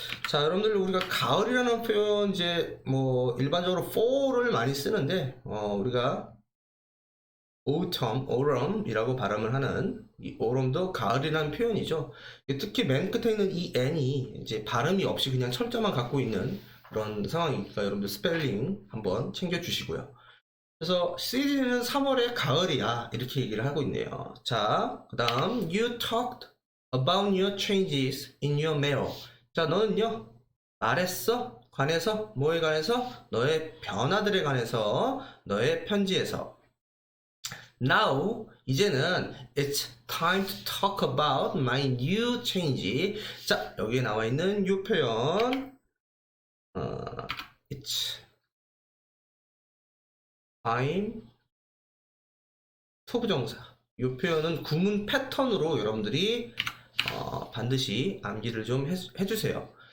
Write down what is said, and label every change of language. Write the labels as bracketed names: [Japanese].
[Korean] 자, 여러분들 우리가 가을이라는 표현 이제 뭐 일반적으로 fall을 많이 쓰는데 우리가 autumn이라고 발음을 하는 이 autumn도 가을이라는 표현이죠. 특히 맨 끝에 있는 이 n이 이제 발음이 없이 그냥 철자만 갖고 있는 그런 상황이니까 여러분들 스펠링 한번 챙겨주시고요. 그래서 시즌은 3월의 가을이야 이렇게 얘기를 하고 있네요. 자, 그 다음 [English] You talked about your changes in your mail. [Korean] 자, 너는요 말했어? 관해서? 뭐에 관해서? 너의 변화들에 관해서 너의 편지에서. [English] Now [Korean] 이제는 [English] it's time to talk about my new change. [Korean] 자, 여기에 나와 있는 이 표현, [English] it's time to [Korean] 부정사. 이 표현은 구문 패턴으로 여러분들이 반드시 암기를 좀 해주세요.